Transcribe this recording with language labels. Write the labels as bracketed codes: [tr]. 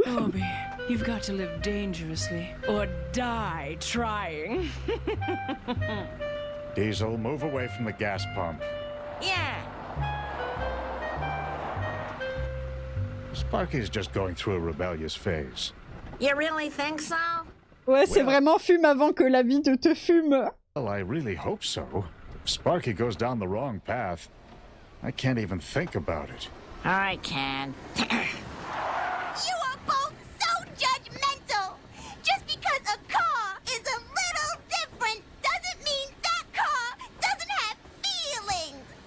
[en] Norby, you've got to live dangerously or die trying. Diesel, move away from the gas pump. Yeah. Sparky's just going through a rebellious phase. You really think so? [fr] Ouais, c'est [en] Well. [fr] vraiment fume avant que la vie te fume. [en] Well, I really hope so. If Sparky goes down the wrong path, I can't even think about it. All right, Ken. You are both so judgmental. Just because a car is a little different doesn't mean that car doesn't have feelings.